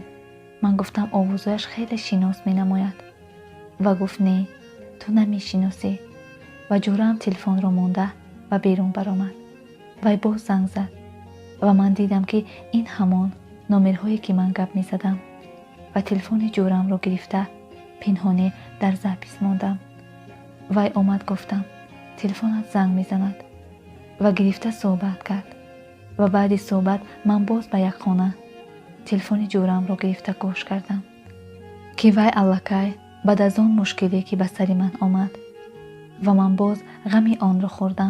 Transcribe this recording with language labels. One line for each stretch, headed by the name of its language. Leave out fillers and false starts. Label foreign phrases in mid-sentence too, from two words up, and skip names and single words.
Persian: من گفتم آوازش خیلی شناس می نماید و گفت نه تو نمی شناسی و جورم تلفن را مونده و بیرون برآمد. وی باز زنگ زد و من دیدم که این همان نمرهایی که من گپ می زدم و تلفن جورم را گرفته پنهانی در زاپیس ماندم. وی آمد گفتم
Tajik: телефонат занг мезанад ва гирифта суҳбат кард ва баъди суҳбат ман боз ба як хона телефони ҷӯраамро гирифта гӯш кардам ки вай аллакай баъд аз он мушкиле ки ба сари ман омад ва ман боз ғами онро хӯрдам.